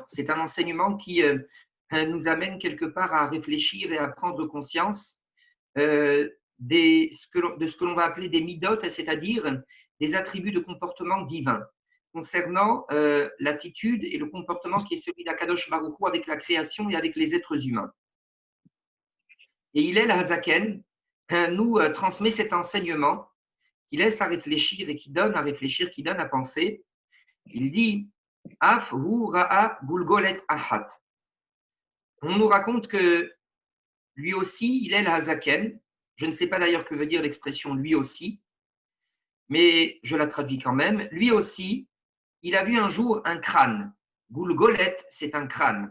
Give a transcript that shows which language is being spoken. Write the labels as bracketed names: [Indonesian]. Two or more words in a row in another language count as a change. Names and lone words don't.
[French] C'est un enseignement qui nous amène quelque part à réfléchir et à prendre conscience de ce que l'on va appeler des midot, c'est-à-dire des attributs de comportement divin concernant l'attitude et le comportement qui est celui d' [Hebrew] הקדוש ברוך הוא [French] avec la création et avec les êtres humains. Et Hillel Hazaken nous transmet cet enseignement qui laisse à réfléchir et qui donne à réfléchir, qui donne à penser. Il dit [Hebrew] אף הוא ראה גולגולת אחת. [French] On nous raconte que lui aussi, Hillel Hazaken, je ne sais pas d'ailleurs que veut dire l'expression lui aussi, mais je la traduis quand même. Lui aussi, il a vu un jour un crâne. Gulgolet, c'est un crâne.